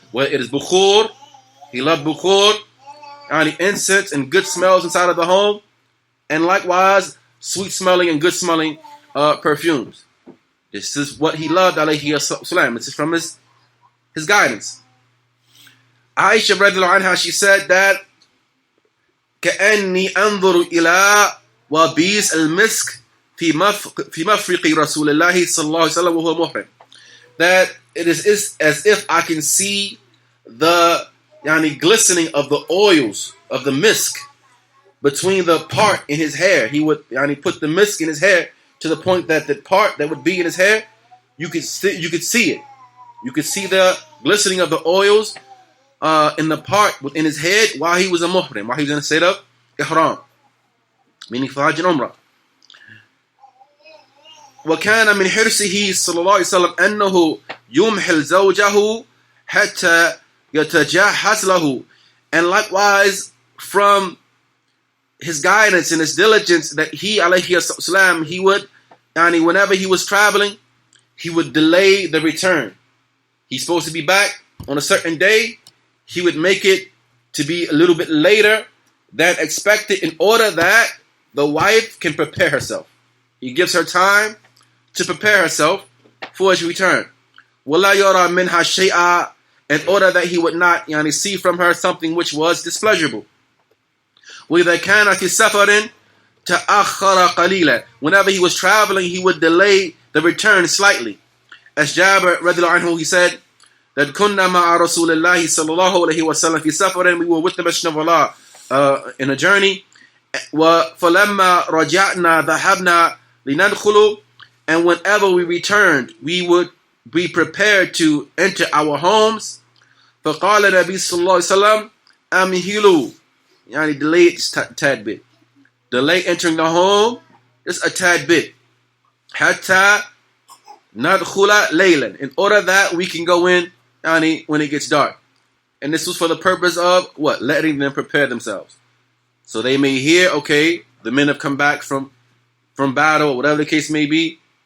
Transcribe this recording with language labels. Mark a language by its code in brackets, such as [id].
[en] Whether it is bukhur, he loved bukhur, and incense and good smells inside of the home, and likewise sweet smelling and good smelling perfumes. This is what he loved, alayhi salam. This is from his guidance. Aisha radiallahu anha, she said that [ar] كأني أنظر إلى وبيس المسك في مفرق رسول الله صلى الله عليه وسلم وهو محرم. [en] That it is as if I can see the glistening of the oils of the misk between the part in his hair. He would put the misk in his hair to the point that the part that would be in his hair, you could see it. You could see the glistening of the oils in the part within his head while he was a muhrim, while he was in a state of ihram, meaning for Hajj and Umrah. [ar] وكان من حرصه صلى الله عليه وسلم أنه يمحل زوجه حتى يتجهز له. [en] And likewise from his guidance and his diligence that he alayhi salam, he would whenever he was traveling, he would delay the return. He's supposed to be back on a certain day. He would make it to be a little bit later than expected in order that the wife can prepare herself. He gives her time to prepare herself for his return. [ar] وَلَا يَرَى مِنْهَا شَيْئًا, [en] in order that he would not see from her something which was displeasurable. [ar] وَإِذَا كَانَ فِي سَفَرٍ تَأَخَّرَ قَلِيلًا, [en] whenever he was traveling, he would delay the return slightly. As Jabir radiallahu anhu, he said that [ar] كُنَّا مَعَ رَسُولِ اللَّهِ صَلَّى اللَّهُ عَلَيْهِ وَسَلَّمَ فِي سَفَرٍ, [en] we were with the Messenger of Allah in a journey. [ar] فَلَمَّا رَجَعْنَا ذَهَبْنَا لِنَدْخُلُ, [en] and whenever we returned, we would be prepared to enter our homes. [ar] فَقَالَ النَّبِيُّ صَلَّى اللَّهُ عَلَيْهِ وَسَلَّمَ أَمْهِلُوا, [en] delay it just a tad bit. Delay entering the home just a tad bit. [ar] حَتَّى نَدْخُلَ لَيْلًا, [en] in order that we can go in when it gets dark. And this was for the purpose of what? Letting them prepare themselves. So they may hear, okay, the men have come back from battle, or whatever the case may be.